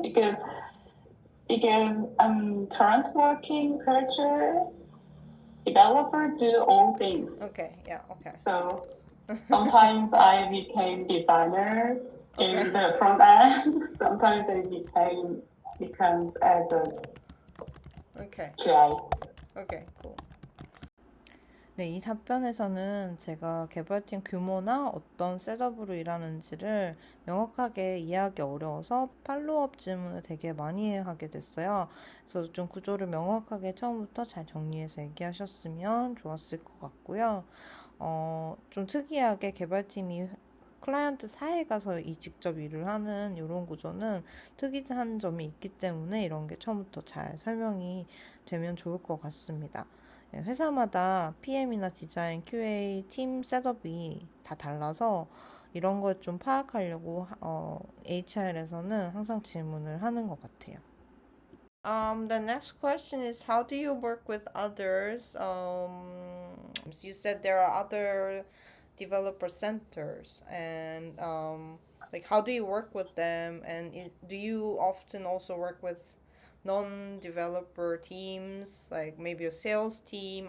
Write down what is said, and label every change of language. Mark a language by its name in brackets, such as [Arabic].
[English] Because current working culture, developer do all things. Okay. Yeah. Okay. So sometimes I became designer in the front end. Sometimes I becomes as a QA. Okay, cool. [Korean] 네, 이 답변에서는 제가 개발팀 규모나 어떤 셋업으로 일하는지를 명확하게 이해하기 어려워서 팔로우업 질문을 되게 많이 하게 됐어요. 그래서 좀 구조를 명확하게 처음부터 잘 정리해서 얘기하셨으면 좋았을 것 같고요. 좀 특이하게 개발팀이 클라이언트 사에 가서 직접 일을 하는 이런 구조는 특이한 점이 있기 때문에 이런 게 처음부터 잘 설명이 되면 좋을 것 같습니다. 예, 회사마다 PM이나 디자인, QA, 팀 셋업이 다 달라서 이런 걸 좀 파악하려고 HR에서는 항상 질문을 하는 것 같아요. [English] The next question is how do you work with others? So you said there are other developer centers, and like how do you work with them? And do you often also work with non-developer teams, like maybe a sales team?